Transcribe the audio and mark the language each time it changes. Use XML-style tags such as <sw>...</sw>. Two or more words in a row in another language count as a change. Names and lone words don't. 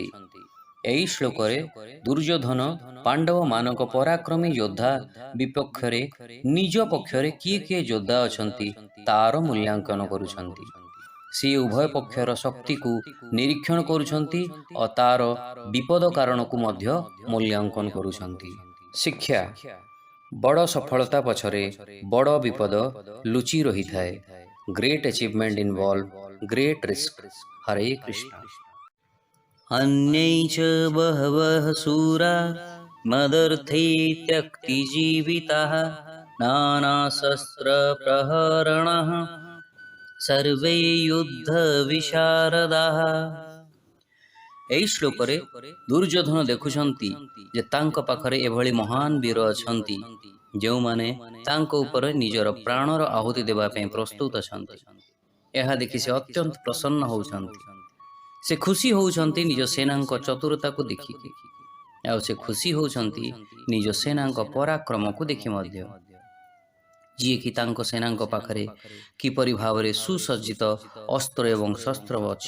<or>ଏହି ଶ୍ଲୋକରେ ଦୁର୍ଯ୍ୟୋଧନ ପାଣ୍ଡବମାନଙ୍କ ପରାକ୍ରମୀ ଯୋଦ୍ଧା ବିପକ୍ଷରେ ନିଜ ପକ୍ଷରେ କିଏ କିଏ ଯୋଦ୍ଧା ଅଛନ୍ତି ତାର ମୂଲ୍ୟାଙ୍କନ କରୁଛନ୍ତି। ସେ ଉଭୟ ପକ୍ଷର ଶକ୍ତିକୁ ନିରୀକ୍ଷଣ କରୁଛନ୍ତି ଓ ତାର ବିପଦ କାରଣକୁ ମଧ୍ୟ ମୂଲ୍ୟାଙ୍କନ କରୁଛନ୍ତି। ଶିକ୍ଷା: ବଡ଼ ସଫଳତା ପଛରେ ବଡ଼ ବିପଦ ଲୁଚି ରହିଥାଏ।</or> <en>ଗ୍ରେଟ୍ achievement involve great risk.</en> <or>ହରେ କୃଷ୍ଣ।</or> <sa>अन्यै च बहवः शूरा मदर्थे त्यक्तिजीविताः नानाशस्त्रप्रहरणः सर्वे युद्धविशारदाः।</sa> <or>ଏହି ଶ୍ଲୋକରେ ଦୁର୍ଯ୍ୟୋଧନ ଦେଖୁଛନ୍ତି ଯେ ତାଙ୍କ ପାଖରେ ଏଭଳି ମହାନ ବୀର ଅଛନ୍ତି ଯେଉଁମାନେ ତାଙ୍କ ଉପରେ ନିଜର ପ୍ରାଣର ଆହୁତି ଦେବା ପାଇଁ ପ୍ରସ୍ତୁତ ଅଛନ୍ତି। ଏହା ଦେଖି ସେ ଅତ୍ୟନ୍ତ ପ୍ରସନ୍ନ ହେଉଛନ୍ତି। ସେ ଖୁସି ହେଉଛନ୍ତି ନିଜ ସେନାଙ୍କ ଚତୁରତାକୁ ଦେଖିକି, ଆଉ ସେ ଖୁସି ହେଉଛନ୍ତି ନିଜ ସେନାଙ୍କ ପରାକ୍ରମକୁ ଦେଖି ମଧ୍ୟ, ଯିଏକି ତାଙ୍କ ସେନାଙ୍କ ପାଖରେ କିପରି ଭାବରେ ସୁସଜ୍ଜିତ ଅସ୍ତ୍ର ଏବଂ ଶସ୍ତ୍ର ଅଛି।</or>